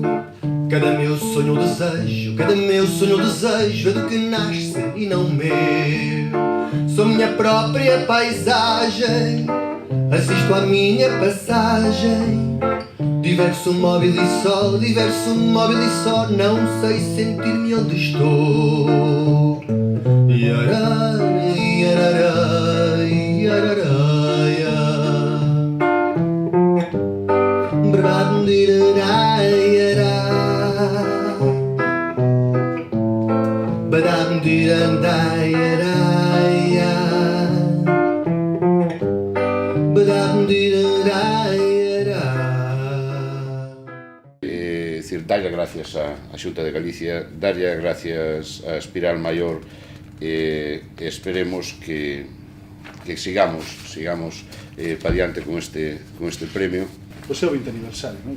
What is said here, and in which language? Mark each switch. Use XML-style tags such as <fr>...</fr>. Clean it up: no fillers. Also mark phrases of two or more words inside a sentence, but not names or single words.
<pt>Cada meu sonho ou desejo, cada meu sonho ou desejo é do que nasce e não meu. Sou minha própria paisagem, assisto à minha passagem. Diverso móvel e só, diverso móvel e só, não sei sentir-me onde estou. Iará, iarará, iararaia. Brabam-dirará, iará. Badam-dirandá, iaraia. Badam-dirará, iará.</pt> <gl>Darlle gracias a Xunta de Galicia, darlle gracias a Espiral Maior e esperemos que sigamos pa diante con este premio. O seu 20 aniversario, non?</gl>